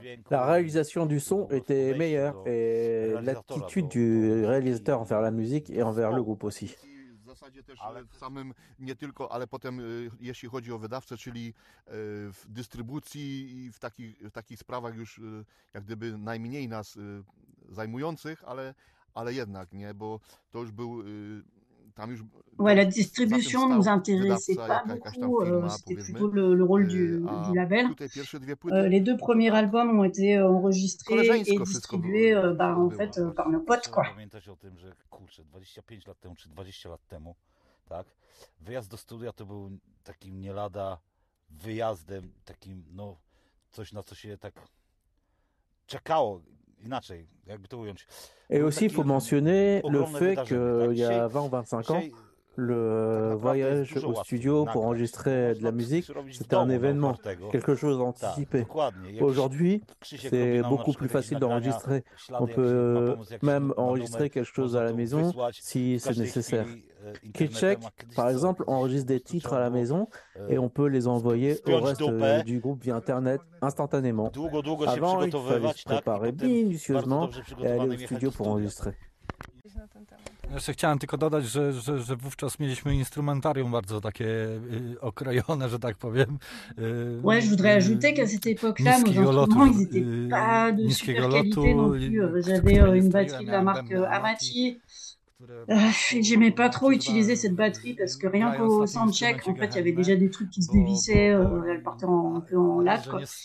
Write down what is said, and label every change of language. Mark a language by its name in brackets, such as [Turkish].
[French] La réalisation du son était meilleure, et l'attitude du réalisateur envers la musique et envers le groupe aussi. [Polish] W zasadzie też ale... w samym, nie tylko, ale potem jeśli chodzi o wydawcę, czyli w dystrybucji i w takich sprawach już jak gdyby najmniej nas zajmujących, ale jednak, nie, bo to już był tam już... [French] Ouais, la distribution nous intéressait pas beaucoup, c'était plutôt le rôle du label. Les deux premiers albums ont été enregistrés et distribués par nos potes, quoi. [Polish] Pamiętać o tym, że kurczę, 25 lat temu czy 20 lat temu, tak, wyjazd do studia to był takim nie lada wyjazdem, takim no coś na co się tak czekało. Inaczej, jakby to ująć. [French] Et aussi il faut mentionner le fait qu'il y a 20 ou 25 ans, le voyage au studio pour enregistrer de la musique, c'était un événement, quelque chose d'anticipé. Aujourd'hui, c'est beaucoup plus facile d'enregistrer. On peut même enregistrer quelque chose à la maison si c'est nécessaire. Kitchek, par exemple, enregistre des titres à la maison et on peut les envoyer au reste du groupe via Internet instantanément. Avant, il fallait se préparer minutieusement et aller au studio pour enregistrer. [Polish] Jeszcze chciałem tylko dodać, że wówczas mieliśmy instrumentarium bardzo takie okrojone, że tak powiem. [French] Ouais, je voudrais ajouter qu'à cette époque-là, nos instruments, ils étaient pas de super qualité non plus. J'avais une batterie de la marque Amati. J'aimais pas trop utiliser cette batterie parce que rien qu'au soundcheck, en fait, il y avait déjà des trucs qui se dévissaient, elle partait un peu en latte, quoi.